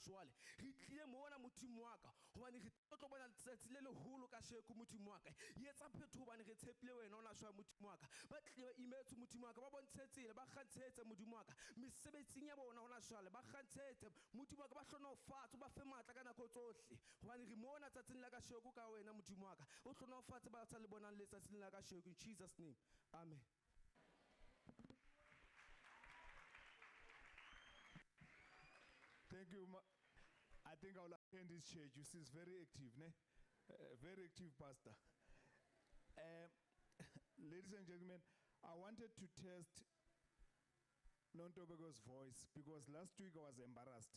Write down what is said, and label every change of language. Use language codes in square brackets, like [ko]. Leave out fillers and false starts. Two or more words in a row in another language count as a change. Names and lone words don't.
[st] jwale re tlile mona modimo wa ka hobane re tlo bona letsatsi le leholo ka sheko modimo wa ka etsa phetho hobane re tshepile wena ona jwale modimo wa ka ba tlile ba imetse modimo wa ka ba bontshetsile ba kgantshetse modimo wa ka mesebetsing ya bona hona jwale ba kgantshetse modimo wa ka ba hlonofatse ba fe matla ka nako tsohle hobane re mona tsatsing la ka sheko ka wena modimo wa ka o hlonofatse ba tsa le bonang letsatsing la ka sheko [en] in Jesus name amen. Thank you. I think I'll attend this church. You see, it's very active, ne? Very active pastor. Ladies and gentlemen, I wanted to test Nontobego's voice because last week I was embarrassed.